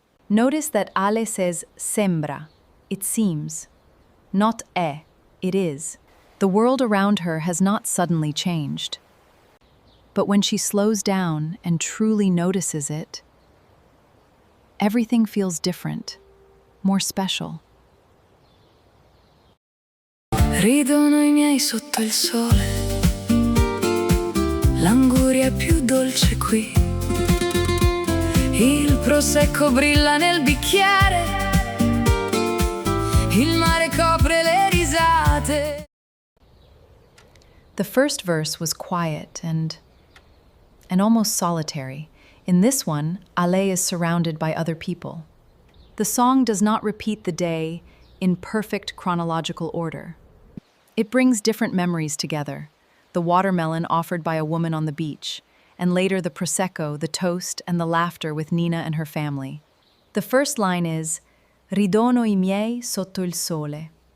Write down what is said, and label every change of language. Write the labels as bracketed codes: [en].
[en] Notice that Ale says sembra, it seems, not è, it is. The world around her has not suddenly changed. But when she slows down and truly notices it, everything feels different, more special. [it] Ridono I miei sotto il sole, l'anguria è più dolce qui, il prosecco brilla nel bicchiere, il mare copre le risate. [en] The first verse was quiet and almost solitary. In this one, Ale is surrounded by other people. The song does not repeat the day in perfect chronological order. It brings different memories together: the watermelon offered by a woman on the beach, and later the prosecco, the toast, and the laughter with Nina and her family. The first line is, [it] Ridono I miei sotto il sole.